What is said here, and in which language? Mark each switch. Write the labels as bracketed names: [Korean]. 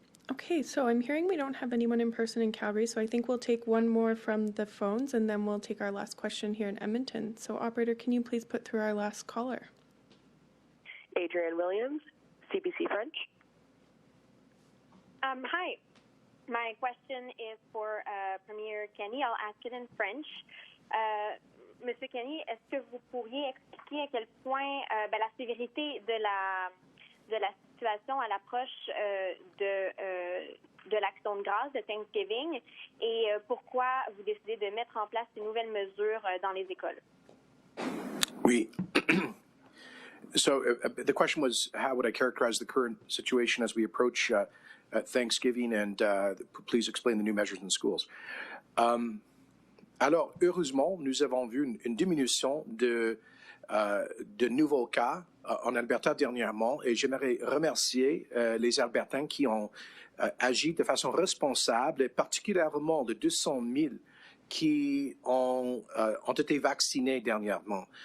[English] Okay, so I'm hearing we don't have anyone in person in Calgary, so I think we'll take one more from the phones and then we'll take our last question here in Edmonton. So operator, can you please put through our last caller? Adrienne Williams, CBC French. Hi. My question is for Premier Kenney. I'll ask it in French. [French] Monsieur Kenney, est-ce que vous pourriez expliquer à quel point la sévérité de la situation à l'approche de l'Action de grâce de Thanksgiving et pourquoi vous décidez de mettre en place ces nouvelles mesures dans les écoles? Oui. [English] So the question was, how would I characterize the current situation as we approach Thanksgiving, and please explain the new measures in schools. [French] Alors, heureusement, nous avons vu une diminution de nouveaux cas en Alberta dernièrement, et j'aimerais remercier les Albertains qui ont agi de façon responsable, et particulièrement de 200 000 qui ont été vaccinés dernièrement.